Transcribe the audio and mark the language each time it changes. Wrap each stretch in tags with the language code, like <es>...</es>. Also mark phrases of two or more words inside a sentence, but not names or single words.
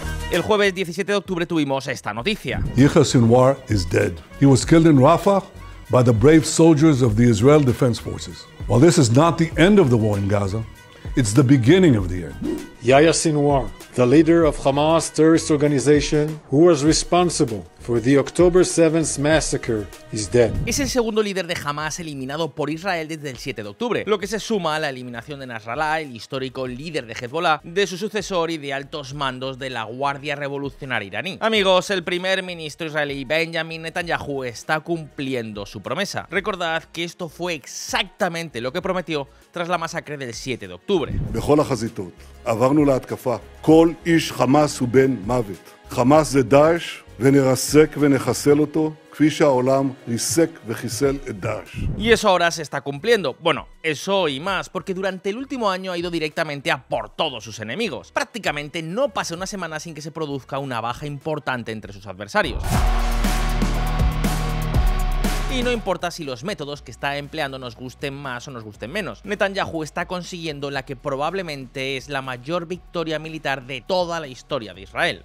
<es>El jueves 17 de octubre tuvimos esta noticia.</es> <en>Yahya Sinwar is dead. He was killed in Rafah by the brave soldiers of the Israel Defense Forces. While this is not the end of the war in Gaza, it's the beginning of the end. Yahya Sinwar, the leader of Hamas terrorist organization who was responsible for the October 7th massacre, is dead.</en> <es>Es el segundo líder de Hamas eliminado por Israel desde el 7 de octubre, lo que se suma a la eliminación de Nasrallah, el histórico líder de Hezbollah, de su sucesor y de altos mandos de la Guardia Revolucionaria iraní. Amigos, el primer ministro israelí Benjamin Netanyahu está cumpliendo su promesa. Recordad que esto fue exactamente lo que prometió tras la masacre del 7 de octubre.</es> <he>בכל החזיתות עברנו להתקפה. כל איש חמאס הוא בן מוות. חמאס זה דאעש ונרסק ונחסל אותו כפי שהעולם ריסק וחיסל את דאעש.</he> <es>Y eso ahora se está cumpliendo. Bueno, eso y más, porque durante el último año ha ido directamente a por todos sus enemigos. Prácticamente no pasa una semana sin que se produzca una baja importante entre sus adversarios. Y no importa si los métodos que está empleando nos gusten más o nos gusten menos, Netanyahu está consiguiendo la que probablemente es la mayor victoria militar de toda la historia de Israel.</es>